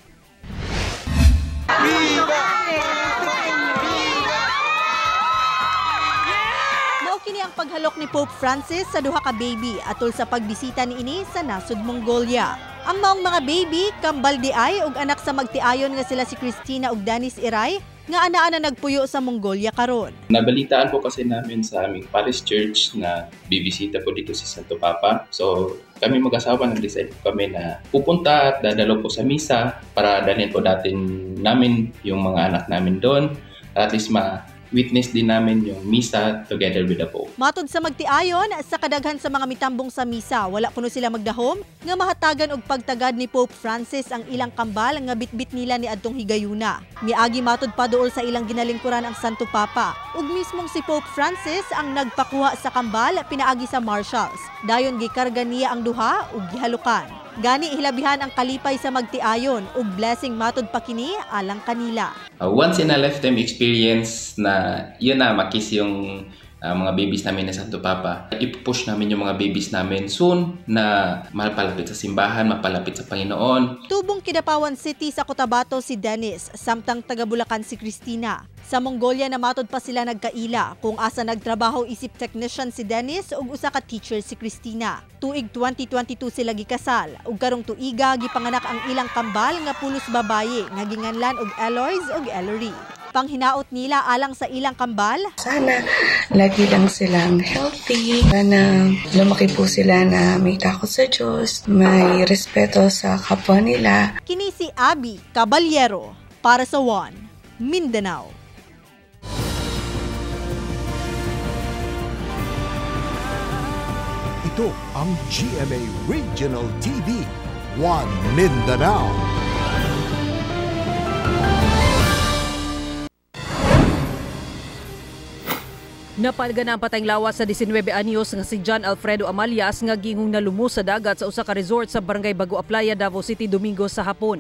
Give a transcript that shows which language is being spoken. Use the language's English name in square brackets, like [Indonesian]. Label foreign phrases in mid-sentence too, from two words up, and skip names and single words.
[Cebuano] Kini ang paghalok ni Pope Francis sa duha ka baby atol sa pagbisita niini sa nasod Mongolia. Ang maong mga baby, kambal di ay ug anak sa magtiayon nga sila si Christina ug Danis Iray nga anaa na nagpuyo sa Mongolia karon. [Filipino] Nabalitaan po kasi namin sa aming parish church na bibisita po dito si Santo Papa. So kami mag-asawa nag-decide po kami na pupunta at dadalo po sa misa para dalhin po namin yung mga anak namin doon. [English] At least [Filipino] witness din namin yung misa [English] together with the Pope. [Cebuano] Matod sa magtiayon, sa kadaghan sa mga mitambong sa misa, wala kuno sila magdahom nga mahatagan og pagtagad ni Pope Francis ang ilang kambal nga bitbit nila ni adtong higayuna. Miagi matod pa duol sa ilang ginalingkuran ang Santo Papa. Ug mismong si Pope Francis ang nagpakuha sa kambal pinaagi sa marshals. Dayon gikarga niya ang duha ug gihalukan. Gani hilabihan ang kalipay sa magtiayon ug blessing matod pa kini alang kanila. [English] Once in a lifetime experience [Filipino] na yun na makis yung mga babies namin na Santo Papa. I-push namin yung mga babies namin soon na mapalapit sa simbahan, mapalapit sa Panginoon. [Cebuano] Tubong Kidapawan City sa Cotabato si Dennis, samtang taga Bulacan si Christina. Sa Mongolia namatod pa sila nagkaila kung asa nagtrabaho isip technician si Dennis ug usa ka teacher si Christina. Tuig 2022 sila gikasal ug karong tuiga gipanganak ang ilang kambal nga pulos babaye nga ginganlan og Eloise ug Ellery. Panghinaot nila alang sa ilang kambal, [Filipino] sana lagi lang silang healthy, sana lumaki po sila na may takot sa Diyos, may respeto sa kapwa nila. [Cebuano] Kini si Abby Caballero para sa One Mindanao. [Filipino] Ito ang GMA Regional TV, One Mindanao. [Cebuano] Napalga na ang patayng lawas sa 19 anyos nga si John Alfredo Amalias nga gingong nalumos sa dagat sa usa ka resort sa Barangay Bagua Playa, Davao City, Domingo sa hapon.